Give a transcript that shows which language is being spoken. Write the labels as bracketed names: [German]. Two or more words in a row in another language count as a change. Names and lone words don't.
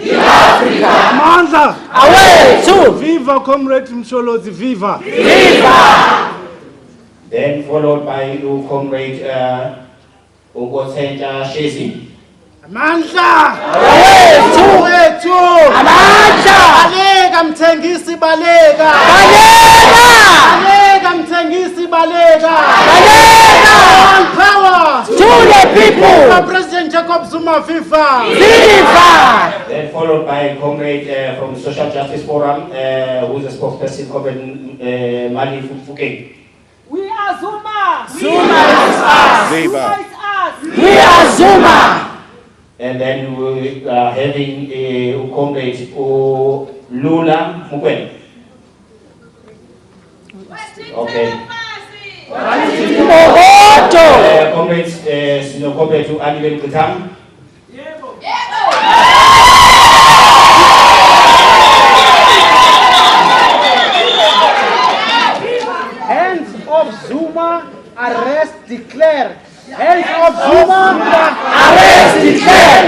[Zulu] Amandla! Away to! [English] Viva Comrade Msholozi, viva! Viva! Then followed by Comrade Gauteng Shezi. [Zulu] Amandla! Away to! Amandla! Balega mthengisi balega! Balega! Balega mthengisi balega! Balega! [English] All power! To the people! President Jacob Zuma, viva! Viva! Then followed by Comrade from the Social Justice Forum, who is a spokesperson, Comrade Mali Fukeng. We are Zuma! Zuma is us! Zuma is us! We are Zuma! And then we are having a Comrade Lula Mukwele. Okay. Comrades, Comrade to Anibel Kutam. Hands of Zuma, arrest declared. Hands of Zuma, Arrest declared!